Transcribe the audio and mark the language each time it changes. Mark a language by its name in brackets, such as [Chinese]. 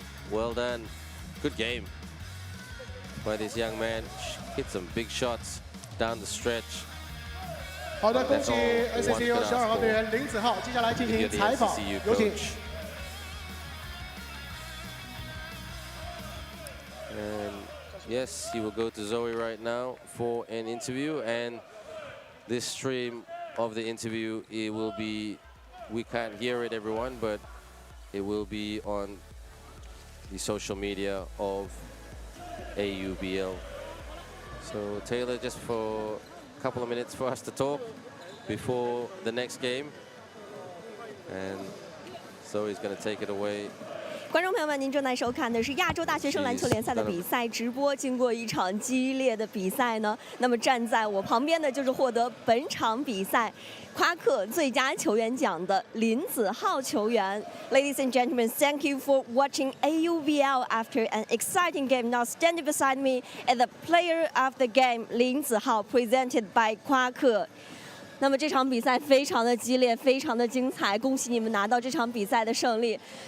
[English] Well done. Good game by this young man. Hit some big shots down the stretch. [Chinese] 好的，恭喜 NCCU 12号队员林子浩，接下来进行采访，有请。 [English] And Yes, he will go to Zoe right now for an interview, and this stream of the interview, it will be, we can't hear it, everyone, but it will be on the social media of AUBL. So Taylor, just for a couple of minutes for us to talk before the next game, and Zoe's going to take it away. [Chinese] 观众朋友们，您正在收看的是亚洲大学生篮球联赛的比赛直播。经过一场激烈的比赛呢，那么站在我旁边的就是获得本场比赛夸克最佳球员奖的林子浩球员。 [English] Ladies and gentlemen, thank you for watching AUBL after an exciting game. Now standing beside me is the player of the game, 林子浩 presented by 夸克。 [Chinese] 那么这场比赛非常的激烈，非常的精彩，恭喜你们拿到这场比赛的胜利。